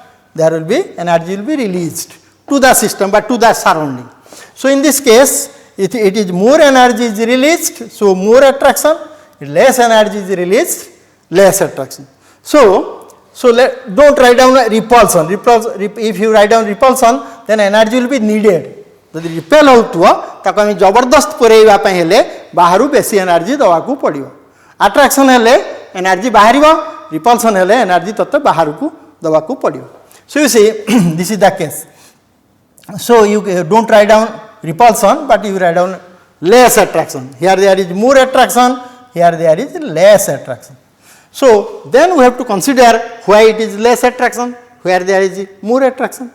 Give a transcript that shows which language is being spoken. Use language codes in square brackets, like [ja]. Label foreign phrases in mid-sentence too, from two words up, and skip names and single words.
[en] There will be energy will be released to the system, but to the surrounding. So, in this case, it is more energy is released, so more attraction, less energy is released, less attraction. So do not write down repulsion. If you write down repulsion, then energy will be needed. [or] ଯଦି ରିପେଲ୍ ହେଉଥିବ ତାକୁ ଆମେ ଜବରଦସ୍ତ ପୁରେଇବା ପାଇଁ ହେଲେ ବାହାରୁ ବେଶୀ ଏନର୍ଜି ଦେବାକୁ ପଡ଼ିବ. ଆଟ୍ରାକ୍ସନ୍ ହେଲେ ଏନର୍ଜି ବାହାରିବ, ରିପଲ୍ସନ୍ ହେଲେ ଏନର୍ଜି ତତେ ବାହାରକୁ ଦେବାକୁ ପଡ଼ିବ. [en] So you see, this is the case. So you don't write down repulsion, but you write down less attraction. Here there is more attraction, here there is less attraction. So then we have to consider why it is less attraction, where there is more attraction.